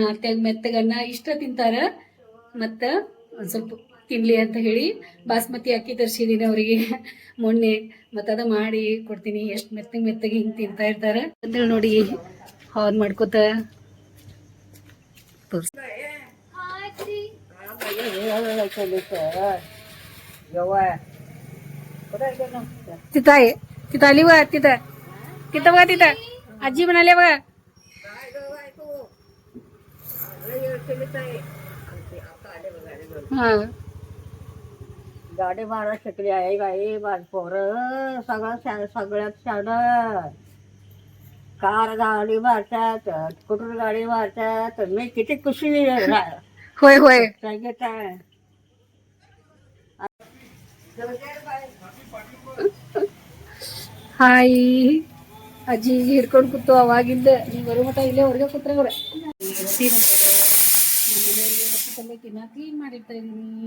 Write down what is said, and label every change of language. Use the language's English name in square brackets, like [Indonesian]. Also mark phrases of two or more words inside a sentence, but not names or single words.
[Kannada] ಅತ್ಯಾಗ ಮೆತ್ತಗನ್ನ ಇಷ್ಟ ತಿಂತಾರ, ಮತ್ತ ಒಂದ್ ಸ್ವಲ್ಪ ತಿನ್ಲಿ ಅಂತ ಹೇಳಿ ಬಾಸ್ಮತಿ ಅಕ್ಕಿ ತರಿಸಿದ್ದೀನಿ ಅವರಿಗೆ ಮೊನ್ನೆ. ಮತ್ತು ಅದ ಮಾಡಿ ಕೊಡ್ತೀನಿ. ಎಷ್ಟು ಮೆತ್ತಗೆ ಹಿಂಗೆ ತಿಂತಾ ಇರ್ತಾರೆ ಅಂತೇಳಿ ನೋಡಿ ಹಾನ್ ಮಾಡ್ಕೋತ ತೋರ್ಸ್. [Marathi] तिथं आहे, तिथं आली बघा. तिथं बघा, तिथं आजी म्हणाले बघा. हा गाडी मारा शिकली आहे बाई माझ पोरं सगळ्यात शाळा कार गाडी मारतात, स्कूटर गाडी मारतात. मी किती खुशी होय होय. संगीत आहे. [Kannada] ಹಾಯ್ ಅಜ್ಜಿ ಹಿಡ್ಕೊಂಡು ಕೂತು ಅವಾಗಿಂದ ನೀವು ಬರೋ ಮಟ ಇಲ್ಲೇ ಹೊರಗೆ ಕೂತ್ರೆ ಅವ್ರೆ. ರೊಟ್ಟಿ ಮನೆಯವರಿಗೆ ರೊಟ್ಟಿ ಪಲ್ಯಕ್ಕಿನ್ನ ಕ್ಲೀನ್ ಮಾಡಿರ್ತಾ ಇದೀನಿ.